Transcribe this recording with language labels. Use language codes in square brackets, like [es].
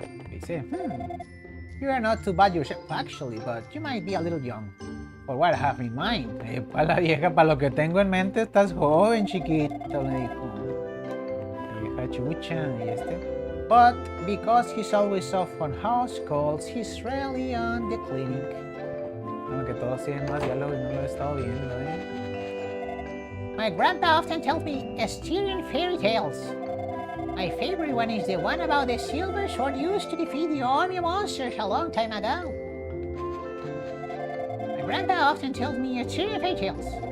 [en] Dice, you are not too bad yourself, actually, but you might be a little young. For what I have in mind. [es] Para la vieja, para lo que tengo en mente, estás joven, chiquito, me dijo. La vieja chucha, y este. [en] But because he's always off on house calls, he's rarely on the clinic. [es] Bueno, que todos tienen más diálogo y no lo he estado viendo, [en] My grandpa often tells me Assyrian fairy tales. My favorite one is the one about the silver sword used to defeat the army of monsters a long time ago. My grandpa often tells me Assyrian fairy tales.